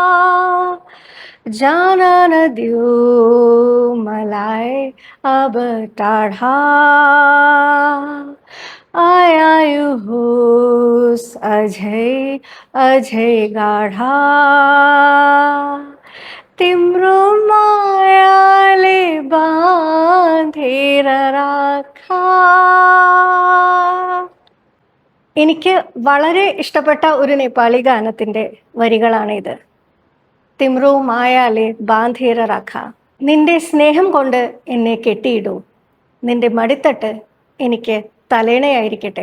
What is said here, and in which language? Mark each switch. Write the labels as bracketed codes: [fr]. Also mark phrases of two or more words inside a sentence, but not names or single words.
[ne] जान नदिऊ मलाई अब टाढा आयु होस् अझै अझै गाढा तिम्रो मायाले बाँधेर राखा. [ml] എനിക്ക് വളരെ ഇഷ്ടപ്പെട്ട ഒരു നേപ്പാളി ഗാനത്തിൻ്റെ വരികളാണിത്. [ne] तिम्रो मायाले बाँधेर राख. [ml] നിന്റെ സ്നേഹം കൊണ്ട് എന്നെ കെട്ടിയിടൂ, നിന്റെ മടിത്തട്ട് എനിക്ക് തലേണയായിരിക്കട്ടെ.